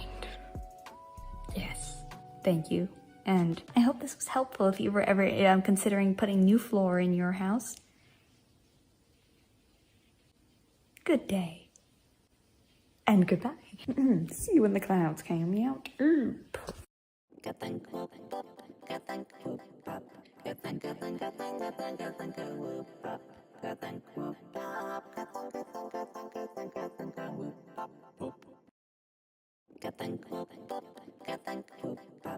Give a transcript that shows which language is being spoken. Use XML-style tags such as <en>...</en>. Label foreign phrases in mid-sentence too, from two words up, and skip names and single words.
<en>Yes. Thank you. And I hope this was helpful if you were ever considering putting new floor in your house. Good day. And goodbye. See you when the clouds came out. Ka-thunk, whoop, pop. Ka-thunk, whoop, pop. Ka-thunk, ka-thunk, ka-thunk, ka-thunk, ka-thunk, whoop, pop. Ka-thunk, whoop, pop. Ka-thunk, ka-thunk, ka-thunk, ka-thunk, ka-thunk, whoop, pop, pop. Ka-thunk, whoop, pop. Ka-thunk, whoop, pop.</en>